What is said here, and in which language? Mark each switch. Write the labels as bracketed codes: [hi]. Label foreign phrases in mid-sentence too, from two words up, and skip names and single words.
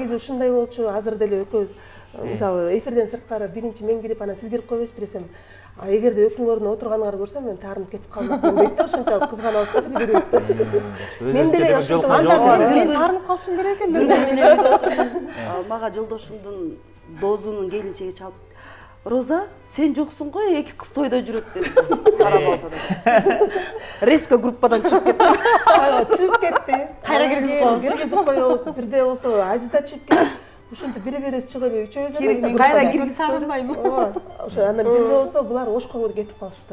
[ky] Негизи ушундай болчу, азыр деле экөөбүз мисалы эфирден сырткары биринчи мен кирип, анан сиз кирип койбойсузбу десем, эгерде экөөңүн ордуна отурганыңарды көрсөм, мен таарынып кетип калмакмын дейт да, ошончолук кызганабыз да бири-бирибизди. Мен деле ошондой мен таарынып калышым керек экен. Мага жолдошумдун дозунун келинчеги чалып, Роза, [kk] сен жоқсың ғой, [ky] эки кыз тойда жүрөт деп карап алды. Резко группадан чыгып кетти. Чыгып кетти. Кайра киргизип коебуз. Бирде болсо Азиза чыгып кетти. Ушинтип бири-бирибиз чыгып эле үчөөбүз эле. Кайра киргиз сагынбайм. Ошо андан бирде болсо булар Ошко кетип калышыптыр.